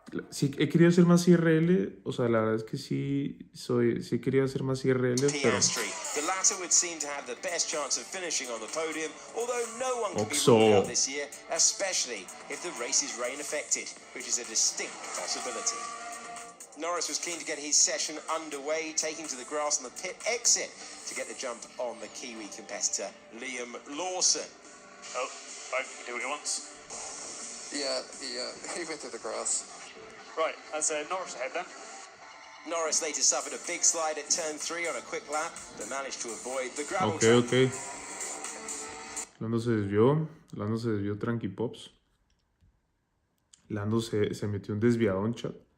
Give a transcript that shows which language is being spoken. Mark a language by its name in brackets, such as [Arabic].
[Spanish] Sí, he querido hacer más IRL, o sea, la verdad es que sí he querido hacer más IRL, pero... [English] The latter would seem to have the best chance of finishing on the podium, although no one can be ruled out this year, especially if the race is rain affected, which is a distinct possibility. Norris was keen to get his session underway, taking to the grass on the pit exit to get the jump on the Kiwi competitor Liam Lawson. Oh, right, do what he wants. Yeah, he went through the grass. Right, that's Norris ahead then. Norris later suffered a big slide at turn 3 on a quick lap, but managed to avoid the gravel Ok, trap. ok. [Spanish] Lando se desvió tranqui pops. Lando se metió un desviadón, chat.